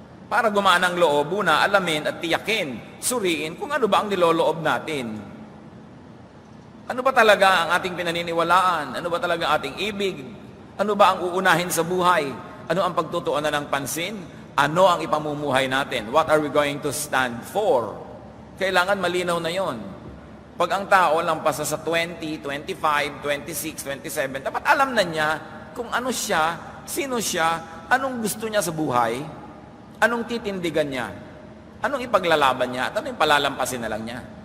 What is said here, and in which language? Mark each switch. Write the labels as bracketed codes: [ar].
[tl] Para gumaan ang loob, una, alamin at tiyakin, suriin kung ano ba ang niloloob natin. Ano ba talaga ang ating pinaniniwalaan? Ano ba talaga ang ating ibig? Ano ba ang uunahin sa buhay? Ano ang pagtutuunan ng pansin? Ano ang ipamumuhay natin? [en] What are we going to stand for? [tl] Kailangan malinaw na yon. Pag ang tao lampasa sa 20, 25, 26, 27, dapat alam na niya kung ano siya, sino siya, anong gusto niya sa buhay, anong titindigan niya, anong ipaglalaban niya, at anong palalampasin na lang niya.